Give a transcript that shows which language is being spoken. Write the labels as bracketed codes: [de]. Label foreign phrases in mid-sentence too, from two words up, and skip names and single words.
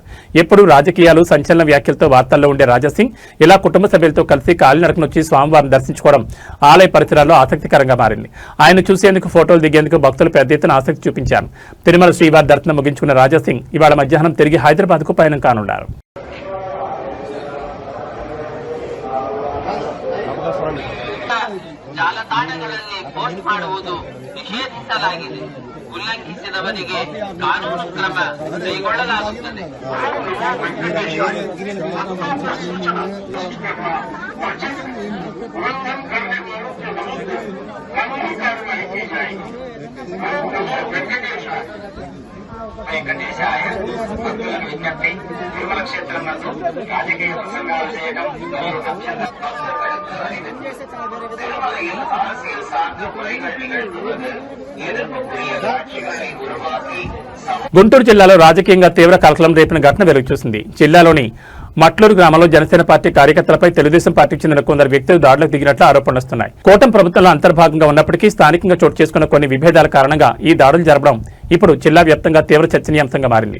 [te] ఎప్పుడూ రాజకీయాలు, సంచలన వ్యాఖ్యలతో వార్తల్లో ఉండే రాజాసింగ్ ఇలా కుటుంబ సభ్యులతో కలిసి కాలినడకన వచ్చి స్వామివారిని దర్శించుకోవడం ఆలయ పరిసరాల్లో ఆసక్తికరంగా మారింది. ఆయన చూసేందుకు, ఫోటోలు దిగేందుకు భక్తులు పెద్ద ఎత్తున ఆసక్తి చూపించారు. తిరుమల శ్రీవారి దర్శనం ముగించుకున్న రాజాసింగ్ ఇవాళ మధ్యాహ్నం తిరిగి హైదరాబాద్ కు పయనం కానున్నారు. [kn] ಜಾಲತಾಣಗಳಲ್ಲಿ ಪೋಸ್ಟ್ ಮಾಡುವುದು ನಿಷೇಧಿಸಲಾಗಿದೆ. ಉಲ್ಲಂಘಿಸಿದವರಿಗೆ ಕಾನೂನು ಕ್ರಮ ಕೈಗೊಳ್ಳಲಾಗುತ್ತದೆ. [te] వెంకటేశాయ భక్తుల విజ్ఞప్తి. తిరుమల క్షేత్రం నందు రాజకీయ ప్రసంగాలు చేయడం మరియు [ta] திருமலையில் அரசியல் சார்ந்த முறைகள் நிகழ்த்துவது எதிர்ப்புக்குரிய காட்சிகளை உருவாக்கி [te] గుంటూరు జిల్లాలో రాజకీయంగా తీవ్ర కలకలం రేపిన ఘటన వెలుగుచూసింది. జిల్లాలోని మట్లూరు గ్రామంలో జనసేన పార్టీ కార్యకర్తలపై తెలుగుదేశం పార్టీకి చెందిన కొందరు వ్యక్తులు దాడులకు దిగినట్లు ఆరోపణలు వస్తున్నాయి. కూటమి ప్రభుత్వంలో అంతర్భాగంగా ఉన్నప్పటికీ స్థానికంగా చోటు చేసుకున్న కొన్ని విభేదాల కారణంగా ఈ దాడులు జరపడం ఇప్పుడు జిల్లా వ్యాప్తంగా తీవ్ర చర్చనీయాంశంగా మారింది.